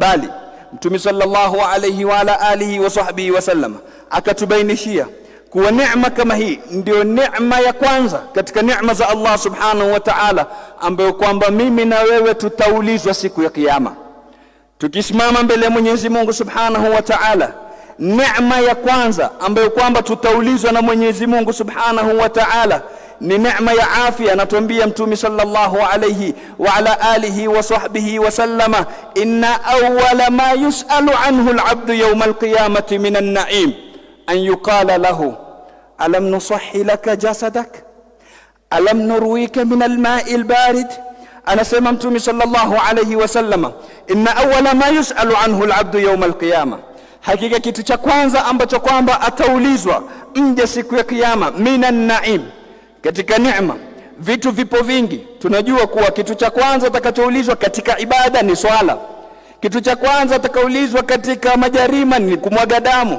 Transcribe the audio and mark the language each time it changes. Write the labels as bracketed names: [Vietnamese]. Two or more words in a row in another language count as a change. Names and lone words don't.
[Swahili] bali Mtume [Arabic] صلى الله عليه وعلى آله وصحبه وسلم [Swahili] akatubainishia kuwa neema kama hii ndio neema ya kwanza katika neema za [Arabic] الله سبحانه وتعالى, [Swahili] ambayo kwamba mimi na wewe tutaulizwa siku ya kiyama tukisimama mbele ya Mwenyezi Mungu [Arabic] سبحانه وتعالى. [Swahili] Neema ya kwanza ambayo kwamba tutaulizwa na Mwenyezi Mungu [Arabic] سبحانه وتعالى [Swahili] ni neema ya afya. Anatuambia Mtume [Arabic] صلى الله عليه وعلى آله وصحبه وسلم إن أول ما يسأل عنه العبد يوم القيامة من النعيم أن يقال له ألم نصح لك جسدك ونروك من الماء البارد. [Swahili] Anasema Mtume [Arabic] صلى الله عليه وسلم إن أول ما يسأل عنه العبد يوم القيامة, [Swahili] hakika kitu cha kwanza ambacho kwamba ataulizwa mja siku ya kiyama, [Arabic] من النعيم, [Swahili] katika neema. Vitu vipo vingi. Tunajua kuwa kitu cha kwanza atakachoulizwa katika ibada ni swala. Kitu cha kwanza atakaulizwa katika majarima ni kumwaga damu.